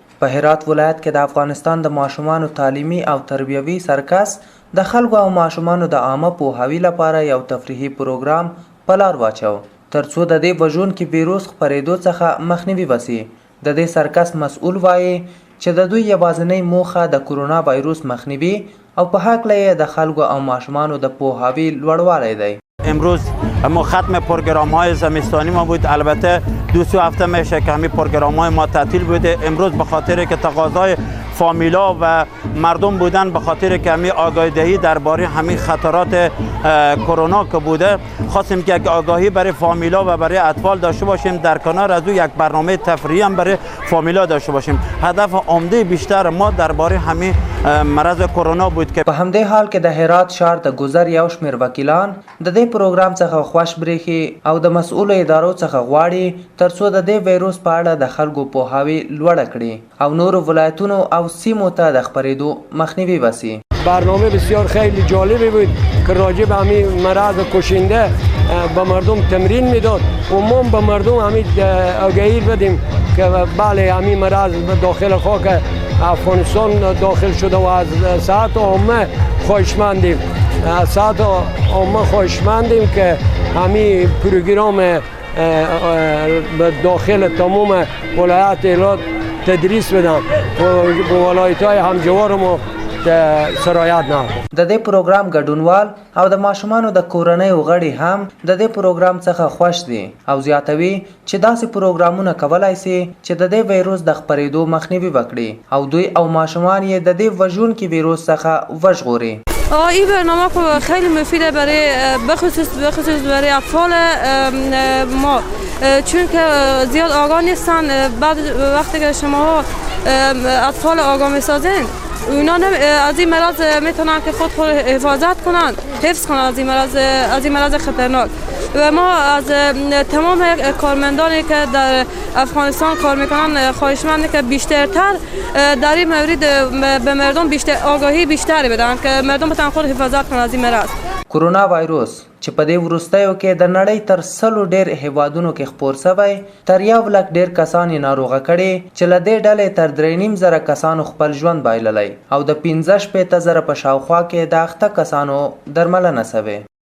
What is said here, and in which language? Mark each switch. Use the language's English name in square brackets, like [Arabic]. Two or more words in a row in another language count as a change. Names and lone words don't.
[Pashto] په هرات ولایت کې د افغانستان د ماشومانو تعلیمي او تربیوي سرکس د خلکو او ماشومانو د عامه پوهاوي لپاره یو تفریحي پروګرام په لار واچو ترڅو د دې وژونکي ویروس خپرېدو څخه مخنیوي وشي. د دې سرکس مسؤل وایي چې د دوی یوازینۍ موخه د کرونا ویروس مخنیوي او په هکله یې د خلکو او ماشومانو د پوهاوی لوړوالی دی. [Persian] امروز ما ختم پروگرام های زمستانی ما بود. البته 2 هفته میشه که همین پروگرام های ما تعطیل بوده. امروز به خاطر که تقاضای فامیلا و مردم بودن، به خاطر که همین آگاهی دهی درباره همین خطرات کرونا که بوده، خواستیم که یک آگاهی برای فامیلا و برای اطفال داشته باشیم. در کنار از او یک برنامه تفریحی هم برای فامیلا داشته باشیم. هدف عمده بیشتر ما درباره همین مرض کرونا بود که [Pashto] په همدې حال کې د هرات ښار د ګذر یو شمېر وکیلان د دې پروګرام څخه خوښ بریښي او د مسؤلو ادارو څخه غواړي ترڅو د دې ویروس په اړه د خلکو پوهاوی لوړه کړي او نورو ولایتونو او سیمو ته د خپرېدو مخنیوی وشي. [Persian] برنامه بسیار خیلی جالبی بود که راجع به همین مرض کشنده به مردم تمرین میداد و ما به مردم همین آگاهی بدیم که بله همین مرض داخل خاک افغانستان داخل شده و از صحت عامه خواهشمندیم. از صحت عامه خواهشمندیم که همین پروگرام به داخل تمام ولایت هرات تدریس بدن و ولایت های همجوار ما سرایت نه. [Pashto] د دې پروګرام ګډونوال او د ماشومانو د کورنۍ غړي هم د دې پروګرام څخه خوښ دي او زیاتوي چې داسې پروګرامونه کولای شي چې د دې ویروس د خپرېدو مخنیوي وکړي او دوی او ماشومان یې د دې وژونکي ویروس څخه وژغوري. [Persian] این برنامه خیلی مفیده برای بخصوص برای اطفال ما، چون که زیاد آگاه نیستن. بعد وقتی که شما اطفال آگاه میسازین اونا از این مرض میتونن که خود حفاظت کنن، حفظ کنن از این مرض خطرناک. و ما از تمام کارمندانی که در افغانستان کار میکنن خواهشمندیم که بیشترتر در این مورد به مردم آگاهی بیشتری بدن که مردم بتونن خود حفاظت کنن از این مرض. [Pashto] کرونا ویروس چې په دې وروستیو کې د نړۍ تر 100 ډېر هیوادونو کې خپور شوی، تر 1 لک ډېر کسان یې ناروغه کړي چې له دې ډلې تر 3.5 کسانو خپل ژوند بایللی او د 15 زره په شاوخوا کې د اخته کسانو درملنه شوې.